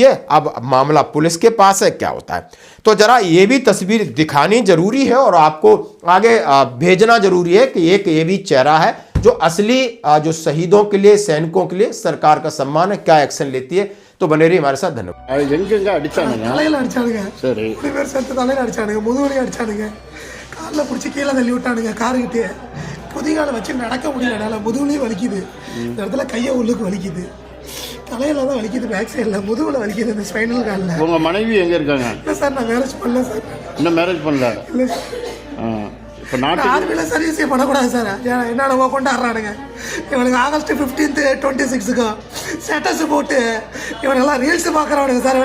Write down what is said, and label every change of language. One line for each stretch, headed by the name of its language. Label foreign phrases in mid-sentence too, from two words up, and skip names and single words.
Hindi: अब मामला पुलिस के पास है, क्या होता है। तो जरा ये भी तस्वीर दिखानी जरूरी है और आपको आगे भेजना जरूरी है कि एक ये भी चेहरा है जो असली जो शहीदों के लिए, सैनिकों के लिए सरकार का सम्मान है, क्या एक्शन लेती है। तो बने रही हमारे साथ। धन्यवाद।
Tamil: தலையில தான் வலிக்குது,
English: back side
Tamil: முதுகுல வலிக்குது, இந்த ஸ்பைனல் காலில். உங்கள் மனைவி எங்கே இருக்காங்க? இல்லை சார், நான் மேரேஜ் பண்ணல சார். இன்னும் மேரேஜ் பண்ணல? இல்லை சார். இப்போ நாட்டுக்கு ஆர்மியில் சர்வீஸே பண்ணக்கூடாது சார். என்னென்னவோ கொண்டாடுறானுங்க இவனுக்கு. ஆகஸ்ட் 15th 26க்கும் ஸ்டேட்டஸ் போட்டு இவனெல்லாம் ரீல்ஸ் பார்க்குறவனுங்க சார்.